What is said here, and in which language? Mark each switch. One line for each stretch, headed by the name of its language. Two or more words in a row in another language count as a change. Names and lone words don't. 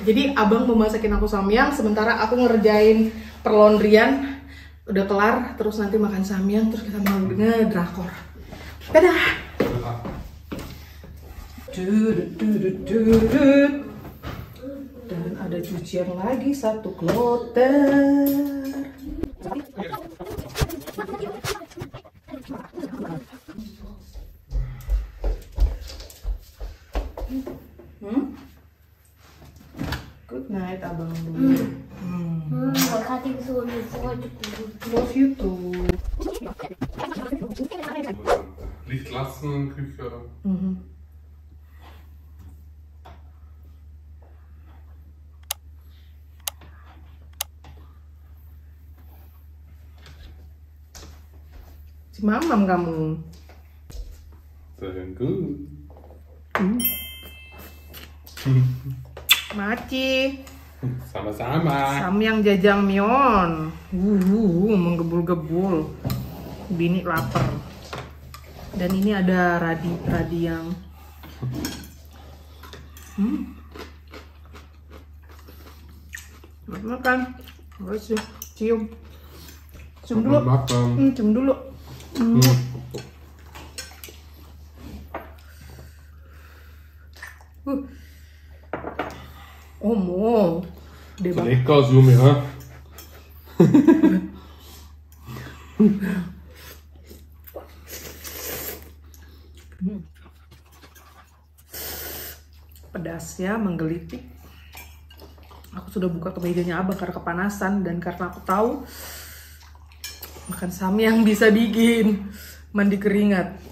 Indonesian: Jadi abang mau masakin aku samyang, sementara aku ngerjain perlaundryan. Udah kelar, terus nanti makan samyang, terus kita mau ngedrakor. Dadah. Dan ada cucian lagi, satu kloter.
English: Good night, abang. Love you too.
German: Licht lassen, Küche.
Indonesian: Si mamam kamu.
German: Sehr gut.
Indonesian: Maci. Sama-sama. Samyang jajangmyeon. Menggebul-gebul. Bini lapar. Dan ini ada radi yang makan. Harus cium. Cium dulu. Cium dulu. Mo.
German: Lecker, Zoom, ja.
Indonesian: Pedasnya menggelitik. Aku sudah buka kemejanya abang karena kepanasan dan karena aku tahu makan samyang bisa bikin mandi keringat.